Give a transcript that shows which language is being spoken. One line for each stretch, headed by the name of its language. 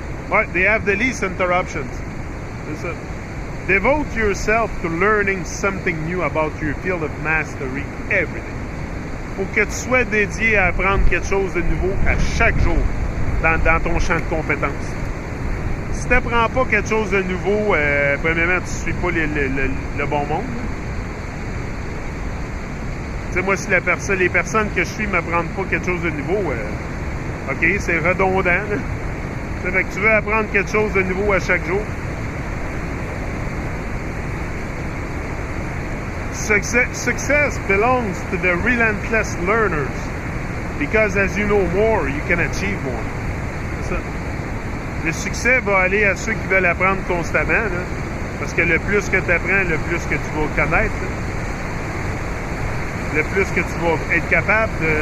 English: Ouais, they have the least interruptions.
French: C'est ça.
English: Devote yourself to learning something new about your field of mastery every day.
French: Faut que tu sois dédié à apprendre quelque chose de nouveau à chaque jour dans ton champ de compétences. Si tu n'apprends pas quelque chose de nouveau, premièrement, tu ne suis pas le bon monde. Tu sais, moi, si les personnes que je suis ne m'apprennent pas quelque chose de nouveau, OK, c'est redondant. Ça fait que tu veux apprendre quelque chose de nouveau à chaque jour.
English: Success belongs to the relentless learners because as you know more, you can achieve more.
French: C'est ça. Le succès va aller à ceux qui veulent apprendre constamment, là, parce que le plus que tu apprends, le plus que tu vas connaître, là, le plus que tu vas être capable